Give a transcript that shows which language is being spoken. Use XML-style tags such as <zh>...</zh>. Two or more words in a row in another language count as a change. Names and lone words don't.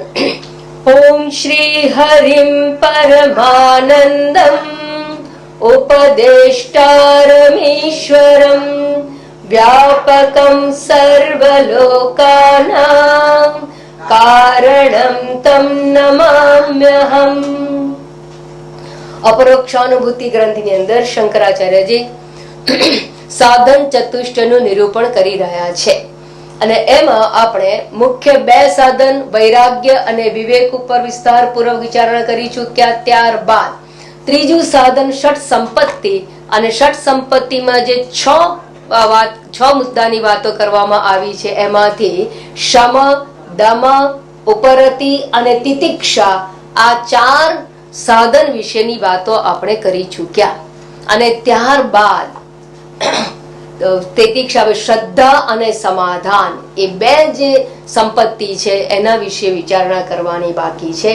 <sa>ओम श्री हरिं परमानन्दम् उपदेष्टारमीश्वरं व्यापकं सर्वलोकानां कारणं तं नमाम्यहम्।</sa> <gu>अपरोक्षानुभूति ग्रंथની અંદર શંકરાચાર્યજી સાધન ચતુષ્ટયનું નિરૂપણ કરી રહ્યા છે અને એમાં આપણે મુખ્ય બે સાધન વૈરાગ્ય અને વિવેક ઉપર વિસ્તારપૂર્વક વિચારણા કરી ચૂક્યા। ત્યારબાદ ત્રીજું સાધન ષટ સંપત્તિ અને ષટ સંપત્તિમાં જે છ મુદ્દાની વાતો કરવામાં આવી છે એમાંથી શમ, દમ, ઉપરતિ અને તિતિક્ષા આ ચાર સાધન વિશેની વાતો આપણે કરી ચૂક્યા અને ત્યારબાદ તિતિક્ષા શ્રદ્ધા અને સમાધાન એ બે જે સંપત્તિ છે એના વિશે વિચારણા કરવાની બાકી છે।</gu>